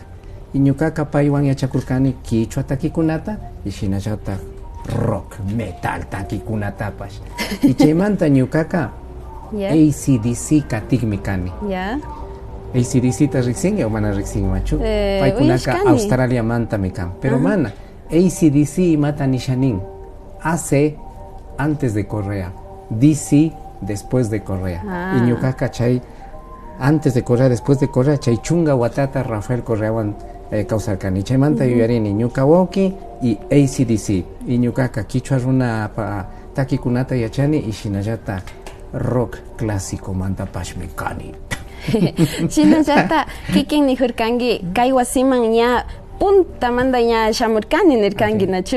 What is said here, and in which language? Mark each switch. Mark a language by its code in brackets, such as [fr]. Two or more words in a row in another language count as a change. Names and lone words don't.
[qu] Y ñukaka paywan yachakurkani kichwa takikunata, y shinallata [en] rock metal [qu] takikunatapash. Y chaymanta ñukaka Ya. ACDC katikmikani. Ya. ACDC ta riksingi o mana riksingi machu. Paykunaka uyashkani. Australia manta mikan. Pero mana, ACDC mata nishanin. [es] AC antes de Correa. DC después de Correa. [qu] Y ñukaka chay [es] antes de Correa, después de Correa, [qu] chay chunga watata Rafael Correawan kausarkani. Chay manta yuyarini ñuka Wauki y ACDC. Y ñukaka kichwa runa pa takikunata yachani y shinallata [es] rock clásico [qu] manta pashmikani. Shinallata kikin nijurkangi kay wasiman ña punta manda ña shamurkani nirkangi nachu